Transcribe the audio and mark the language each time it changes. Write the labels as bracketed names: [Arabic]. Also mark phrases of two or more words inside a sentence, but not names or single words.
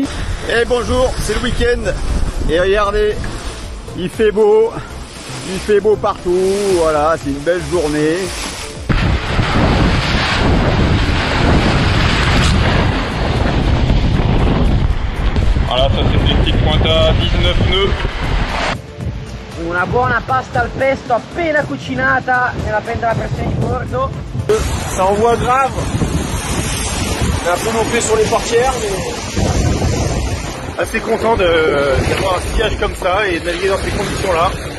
[French] Et bonjour, c'est le week-end. Et regardez, il fait beau partout. Voilà, c'est une belle journée. Voilà, ça c'est une petite pointe à 19 nœuds. [Italian] Una buona pasta al pesto appena cucinata nella pentola a pressione di bordo. [French] Ça envoie grave. On est un peu monté sur les portières, mais Assez content d'avoir un sillage comme ça et de naviguer dans ces conditions-là.